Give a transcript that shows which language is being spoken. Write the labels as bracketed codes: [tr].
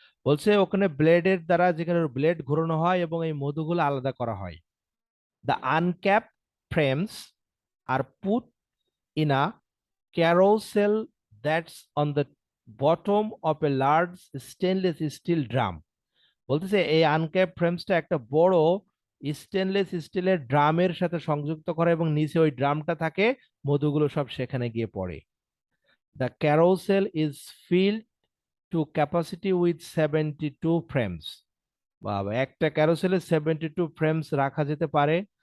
[bn] বলছে ওখানে ব্লেডের দ্বারা, যেখানে ব্লেড ঘোরানো হয় এবং এই মধুগুলো আলাদা করা হয়। [en] The uncapped frames are put in a carousel that's on the bottom of a large stainless steel drum. [bn] বলতেছে এই আনক্যাপ ফ্রেমসটা একটা বড় স্টেনলেস স্টিলের ড্রামের সাথে সংযুক্ত করা এবং নিচে ওই ড্রামটা থাকে, মধুগুলো সব সেখানে গিয়ে পড়ে। [en] the carousel is filled to capacity with 72 frames, [bn] বাবা একটা ক্যারোসেলে 72 ফ্রেমস রাখা যেতে পারে।